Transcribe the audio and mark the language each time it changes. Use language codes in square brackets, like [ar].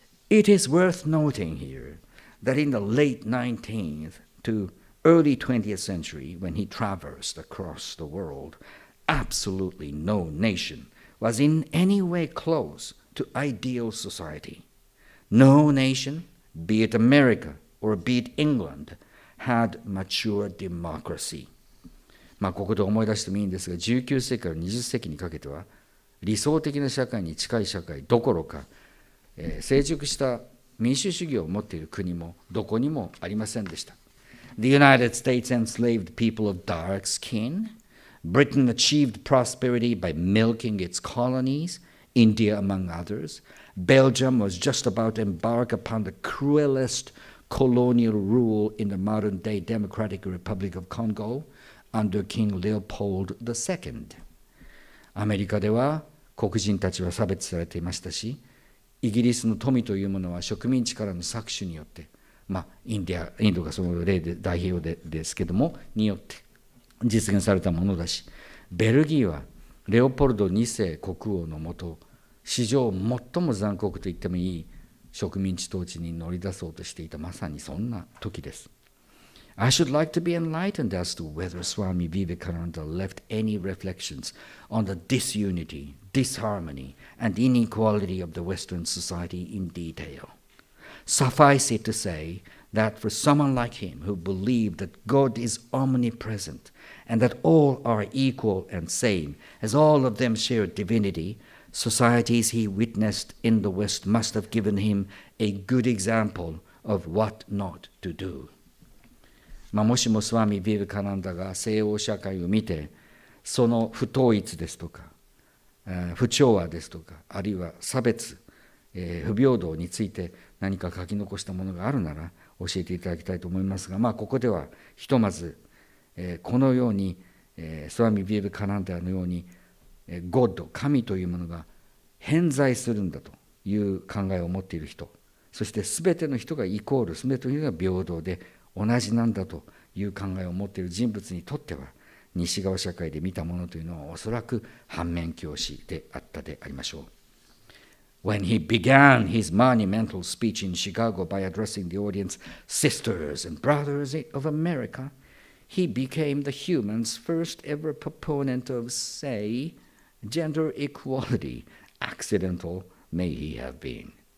[en] It is worth noting here that in the late 19th to early 20th century, when he traversed across the world, absolutely no nation was in any way close to ideal society. No nation, be it America or be it England, had mature democracy. [ja] ここで思い出してもいいんですが、19世紀から20世紀にかけては理想的な社会に近い社会どころか、成熟した民主主義を持っている国もどこにもありませんでした。 [en] The United States enslaved people of dark skin. Britain achieved prosperity by milking its colonies, India among others. Belgium was just about to embark upon the cruelest colonial rule in the modern-day Democratic Republic of Congo under King Leopold II. [ja] アメリカでは黒人たちは差別されていましたし、イギリスの富というものは植民地からの搾取によって、インドがその例で代表ですけどもによって実現されたものだし、ベルギーはレオポルド2世国王のもと、史上最も残酷と言ってもいい植民地統治に乗り出そうとしていた、まさにそんな時です。 [en] I should like to be enlightened as to whether Swami Vivekananda left any reflections on the disunity, disharmony, and inequality of the Western society in detail. Suffice it to say that for someone like him who believed that God is omnipresent and that all are equal and same, as all of them share divinity, societies he witnessed in the West must have given him a good example of what not to do. [ja] もしもスワミ・ビベカナンダが西欧社会を見て、その不統一ですとか、不調和ですとか、あるいは差別、不平等について何か書き残したものがあるなら教えていただきたいと思いますが、ここではひとまず、このように、スワミ・ビベカナンダのように、ゴッド、神というものが偏在するんだという考えを持っている人、そして全ての人がイコール、全ての人が平等で同じなんだという考えを持っている人物にとっては、西側社会で見たものというのはおそらく反面教師であったでありましょう。 [en] when he began his monumental speech in Chicago by addressing the audience, "Sisters and brothers of America," he became the human's first ever proponent of, say, gender equality. Accidental may he have been.